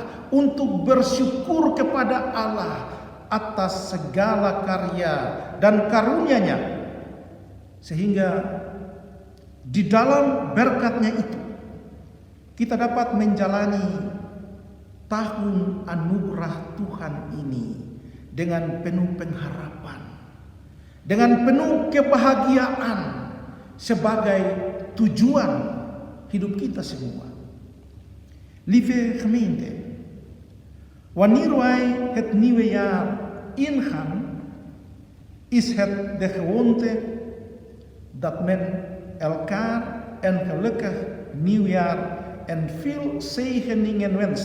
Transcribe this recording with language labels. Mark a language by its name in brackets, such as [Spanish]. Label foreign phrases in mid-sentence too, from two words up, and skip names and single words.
[Indonesian] untuk bersyukur kepada Allah atas segala karya dan karunia-Nya, sehingga di dalam berkat-Nya itu kita dapat menjalani tahun anugerah Tuhan ini dengan penuh pengharapan, dengan penuh kebahagiaan sebagai tujuan hidup kita semua. [Dutch] Lieve gemeente, wanneer wij het nieuwe jaar ingaan, is het de gewoonte dat men elkaar een gelukkig nieuwjaar en veel zegeningen wenst.